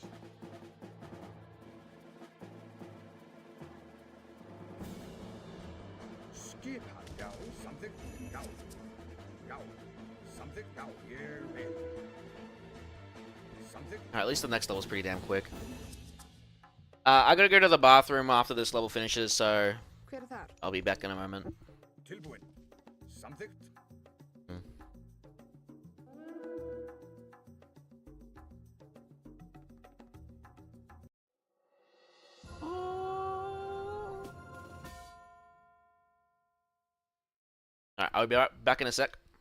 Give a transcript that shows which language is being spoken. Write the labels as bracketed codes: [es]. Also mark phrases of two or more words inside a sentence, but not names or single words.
[en] Alright, at least the next level's pretty damn quick. I gotta go to the bathroom after this level finishes, so [is] Hver þar? [en] I'll be back in a moment. [is] Tilbúin. Samþykkt. [en] Alright, I'll be back in a sec.